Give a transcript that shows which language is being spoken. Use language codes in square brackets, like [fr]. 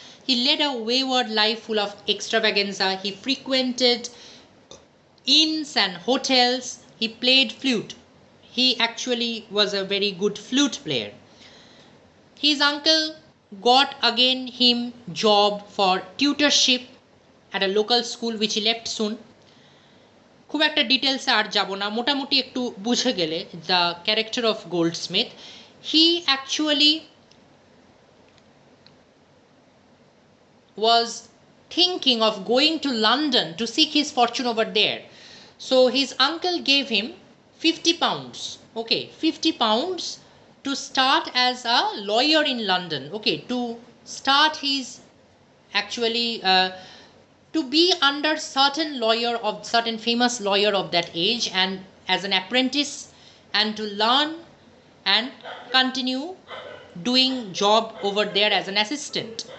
[en] He led a wayward life full of extravaganza. He frequented inns and hotels. He played flute. He actually was a very good flute player. His uncle got again him job for tutorship at a local school which he left soon. [bn] খুব একটা ডিটেলসে আর যাব না, মোটামুটি একটু বুঝে গেলে [en] The character of Goldsmith, he actually was thinking of going to London to seek his fortune over there. So his uncle gave him 50 pounds, 50 pounds to start as a lawyer in London, to start his actually to be under certain famous lawyer of that age, and as an apprentice, and to learn and continue doing job over there as an assistant.